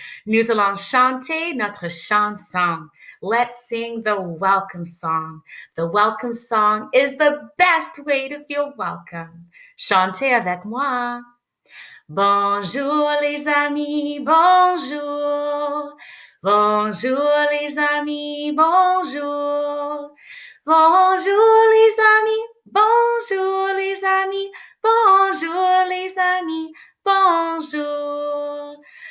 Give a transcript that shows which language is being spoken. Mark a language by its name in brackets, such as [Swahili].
[French] Nous allons chanter notre chanson. [English] Let's sing the welcome song. The welcome song is the best way to feel welcome. [French] Chantez avec moi. Bonjour les amis, bonjour. Bonjour les amis, bonjour. Bonjour les amis, bonjour les amis, bonjour les amis, bonjour.